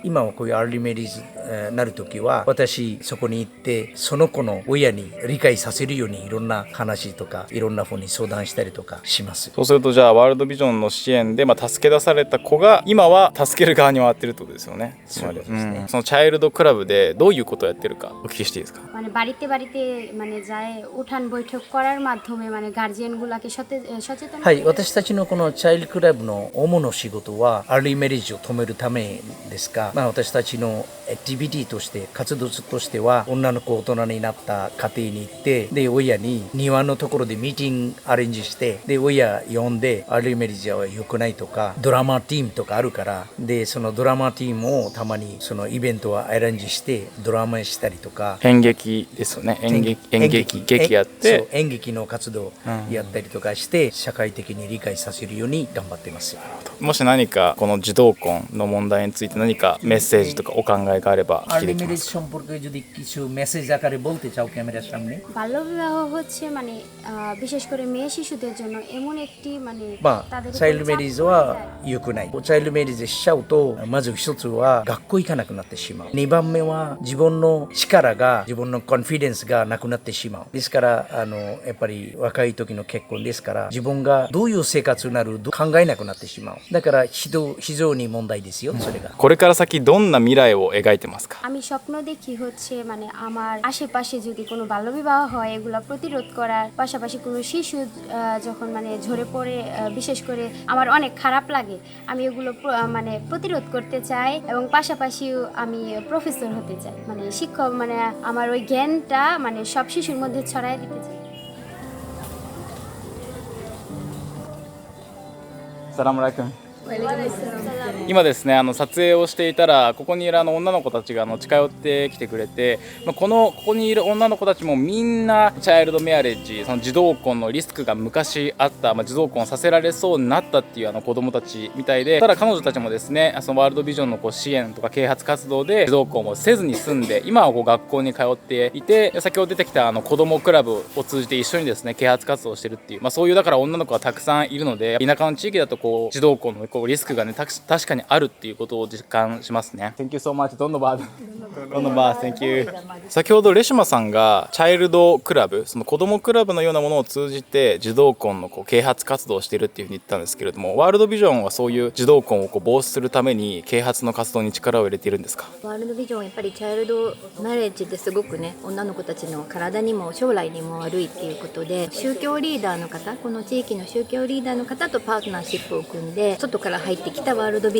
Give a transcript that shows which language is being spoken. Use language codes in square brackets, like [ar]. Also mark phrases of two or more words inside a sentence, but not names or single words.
[ja] 今はこういう [en] early marriage [ja] なるときは、私そこに行ってその子の親に理解させるようにいろんな話とかいろんな方に相談したりとかします。そうするとじゃあワールドビジョンの支援で助け出された子が今は助ける側に回ってるってことですよね。そうですね。そのチャイルドクラブでどういうことをやってるかお聞きしていいですか。 [bn] বাড়িতে যায় উঠান বৈঠক করার মাধ্যমে গার্জিয়ানগুলোকে সচেতন। [ja] はい、私たちのこのチャイルドクラブの主な仕事は [en] early marriage [ja] を止めるためですが、私たちのアクティビティとして活動としては、女の子大人になった家庭に行って、で親に庭のところで [en] meeting arrange [ja] して、で親呼んで [en] early marriage [ja] は良くないとか、 [en] drama team [ja] とかあるから、でその [en] drama team [ja] をたまにそのイベントをアレンジしてドラマしたりとか、演劇ですよね。演劇やって演劇の活動やったりとかして、社会的に理解させるように頑張ってます。もし何かこの児童婚の問題について何かメッセージとかお考えがあれば聞きできます。 [bn] সম্পর্কে যদি কিছু মেসেজ আকারে বলতে চাও ক্যামেরার সামনে। বাল্যবিবাহ হচ্ছে বিশেষ করে মেয়ে শিশুদের জন্য এমন একটি [en] child marriage [ja] は良くない。 [en] child marriage [ja] しちゃうと、まず一つは学校行かなくなってしまう。2番目は自分の力が、自分のコンフィデンスがなくなってしまう。ですからやっぱり若い時の結婚ですから、自分がどういう生活になる考えなくなってしまう。だから非常に問題ですよ、それが。これから先どんな未来を描いてますか。 [bn] আমি স্বপ্ন দেখি হচ্ছে আমার আশেপাশে যদি কোনো বাল্যবিবাহ হয় এগুলো প্রতিরোধ করার পাশাপাশি কোনো শিশু যখন ঝরে পড়ে, বিশেষ করে আমার অনেক খারাপ লাগে, আমি এগুলো প্রতিরোধ করতে চাই এবং পাশাপাশি আমি প্রফেসর হতে চাই, শিক্ষক, আমার ওই জ্ঞানটা সব শিশুর মধ্যে ছড়ায় দিতে চাই। [ar] السلام عليكم. [ja] 今ですね撮影をしていたら、ここにいる女の子たちが近寄ってきてくれて、ここにいる女の子たちもみんなチャイルドメアレッジ、その児童婚のリスクが昔あった、児童婚させられそうになったっていう子供たちみたいで、ただ彼女たちもですね、そのワールドビジョンの支援とか啓発活動で児童婚をせずに済んで、今は学校に通っていて、先ほど出てきた子供クラブを通じて一緒にですね啓発活動をしてるっていう、そういうだから女の子がたくさんいるので、田舎の地域だと児童婚のリスクがね確かにあるっていうことを実感しますね。 [en] Thank you so much. どんどんバー Thank you。 [ja] 先ほどレシマさんが [en] child club, [ja] その子供クラブのようなものを通じて児童婚の啓発活動をしているっていうふうに言ったんですけれども、ワールドビジョンはそういう児童婚を防止するために啓発の活動に力を入れているんですか。ワールドビジョンはやっぱり [en] child marriage [ja] ってすごくね、女の子たちの体にも将来にも悪いっていうことで、宗教リーダーの方、この地域の宗教リーダーの方とパートナーシップを組んで、外かから入ってきたワールドビ